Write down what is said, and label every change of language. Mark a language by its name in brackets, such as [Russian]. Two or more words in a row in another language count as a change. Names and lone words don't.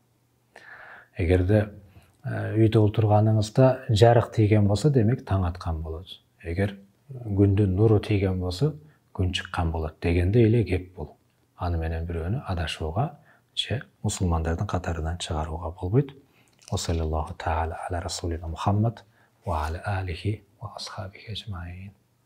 [Kyrgyz] Эгерде үйдө отурганыңызда жарык тийген болсо, демек таң аткан болот. Эгер күндүн нуру тийген болсо, күн чыккан болот дегенде эле кеп бул. Аны менен бирөөнү адашууга же мусулмандардын катарынан чыгарууга болбойт. [Arabic] وصلى الله تعالى على رسولنا محمد وعلى آله وأصحابه أجمعين.